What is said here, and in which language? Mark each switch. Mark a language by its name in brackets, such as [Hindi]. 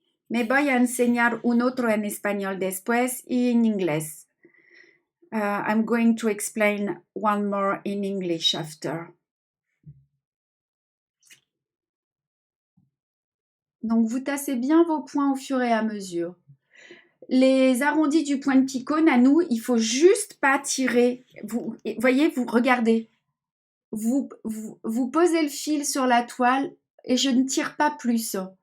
[Spanish] Me voy a enseñar un otro en español después y en inglés. [English] I'm going to explain one more in English after. [French] Donc, vous tassez bien vos points au fur et à mesure. Les arrondis du point de picot, Nanou, il faut juste pas tirer. Vous voyez, vous regardez. Vous posez le fil sur la toile et je ne tire pas plus.